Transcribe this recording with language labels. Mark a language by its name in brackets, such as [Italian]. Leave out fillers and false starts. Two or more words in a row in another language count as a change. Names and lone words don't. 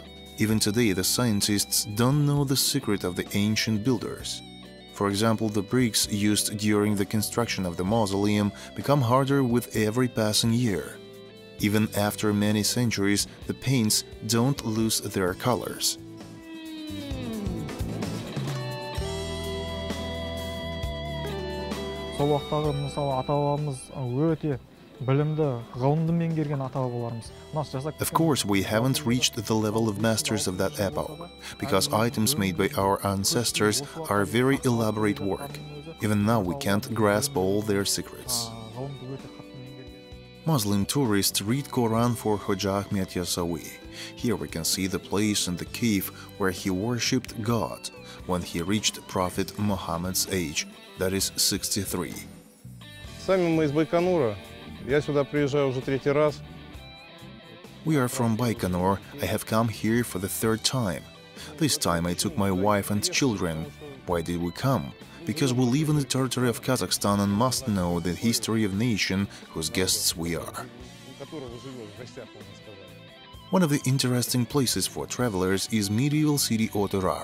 [English] Even today, the scientists don't know the secret of the ancient builders. For example, the bricks used during the construction of the mausoleum become harder with every passing year. Even after many centuries, the paints don't lose their colors. [Kazakh] Сол уақыттағы мысалы ата-бабамыз өте білімді, ғылымды меңгерген ата-бабаларымыз. [English] Of course, we haven't reached the level of masters of that epoch, because items made by our ancestors are very elaborate work. Even now, we can't grasp all their secrets. Muslim tourists read Quran for Hoja Ahmed Yasawi. Here we can see the place in the cave where he worshipped God when he reached Prophet Muhammad's age, that is 63. [Russian] Сами мы из Байконура. Я сюда приезжаю уже 3-й раз. [English] We are from Baikonur. I have come here for the 3rd time. This time I took my wife and children. Why did we come? Because we live in the territory of Kazakhstan and must know the history of nation whose guests we are. One of the interesting places for travelers is medieval city Oturar.